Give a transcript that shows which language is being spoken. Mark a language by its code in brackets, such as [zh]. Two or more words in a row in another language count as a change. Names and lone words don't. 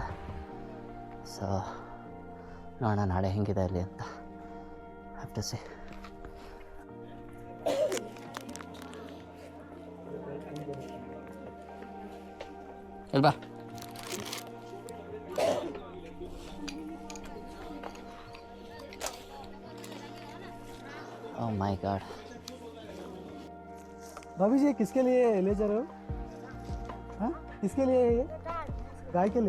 [kn] ಸೊ ನೋಡೋಣ ನಾಳೆ ಹೆಂಗಿದೆ ಅಲ್ಲಿ ಅಂತ. [en] have to say. ಇಲ್ವಾ oh my god. [hi] भाभी जी किसके लिए ले जा रहे हो? हाँ, किसके लिए ये? गाय के लिए.